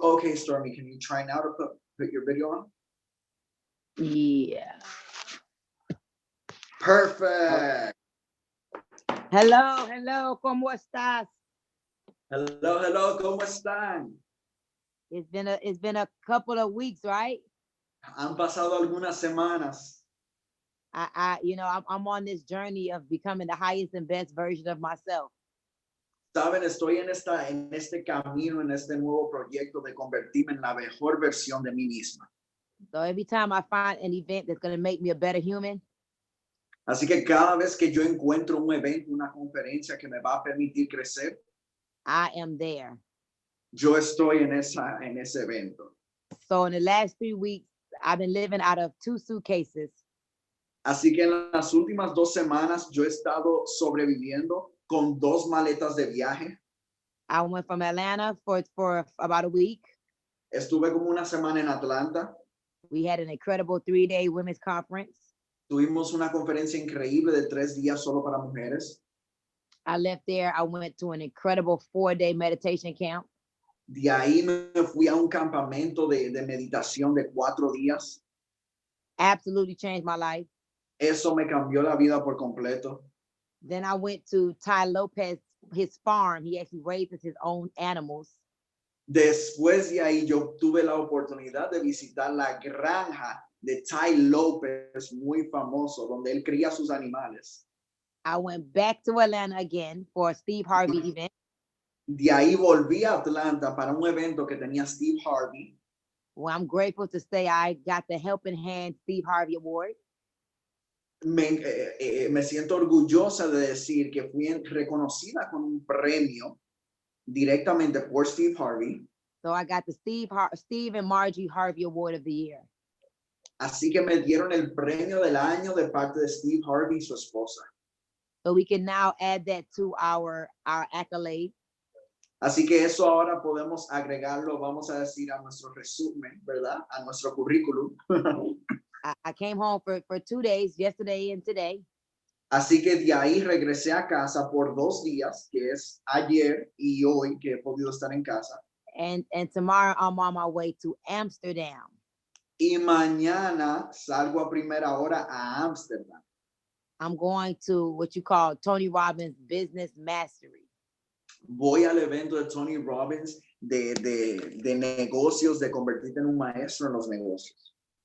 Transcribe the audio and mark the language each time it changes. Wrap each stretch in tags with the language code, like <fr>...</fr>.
<en>Okay, Stormy, can you try now to put your video on? Yeah. Perfect. Hello,</en> <es>¿cómo estás?</es> <en>Hello,</en> <es>¿cómo están?</es> <en>It's been a couple of weeks, right?</en> <es>Han pasado algunas semanas.</es> <en>I'm on this journey of becoming the highest and best version of myself.</en> <es>Saben, estoy en este camino, en este nuevo proyecto de convertirme en la mejor versión de mí misma.</es> <en>So every time I find an event that's going to make me a better human,</en> <es>así que cada vez que yo encuentro un evento, una conferencia que me va a permitir crecer,</es> <en>I am there.</en> <es>Yo estoy en ese evento.</es> <en>So in the last 3 weeks, I've been living out of 2 suitcases.</en> <es>Así que en las últimas 2 semanas yo he estado sobreviviendo con 2 maletas de viaje.</es> <en>I went from Atlanta for about a week.</en> <es>Estuve como una semana en Atlanta.</es> <en>We had an incredible 3-day women's conference.</en> <es>Tuvimos una conferencia increíble de 3 días solo para mujeres.</es> <en>I left there. I went to an incredible 4-day meditation camp.</en> <es>De ahí me fui a un campamento de meditación de 4 días.</es> <en>Absolutely changed my life.</en> <es>Eso me cambió la vida por completo.</es> <en>Then I went to Ty Lopez, his farm. He actually raises his own animals.</en> <es>Después de ahí yo tuve la oportunidad de visitar la granja de Ty Lopez, muy famoso, donde él cría sus animales.</es> <en>I went back to Atlanta again for a Steve Harvey event.</en> <es>De ahí volví a Atlanta para un evento que tenía Steve Harvey.</es> <en>Well, I'm grateful to say I got the Helping Hand Steve Harvey Award.</en> <es>Me siento orgullosa de decir que fui reconocida con un premio directamente por Steve Harvey.</es> <en>So I got the Steve and Margie Harvey Award of the Year.</en> <es>Así que me dieron el premio del año de parte de Steve Harvey y su esposa.</es> <en>So we can now add that to our accolade.</en> <es>Así que eso ahora podemos agregarlo, vamos a decir, a nuestro resumen, ¿verdad? A nuestro currículum.</es> <en>I came home for 2 days, yesterday and today.</en> <es>Así que de ahí regresé a casa por 2 días, que es ayer y hoy que he podido estar en casa.</es> <en>And tomorrow I'm on my way to Amsterdam.</en> <es>Y mañana salgo a primera hora a Ámsterdam.</es> <en>I'm going to what you call Tony Robbins Business Mastery.</en> <es>Voy al evento de Tony Robbins de negocios, de convertirte en un maestro en los negocios.</es>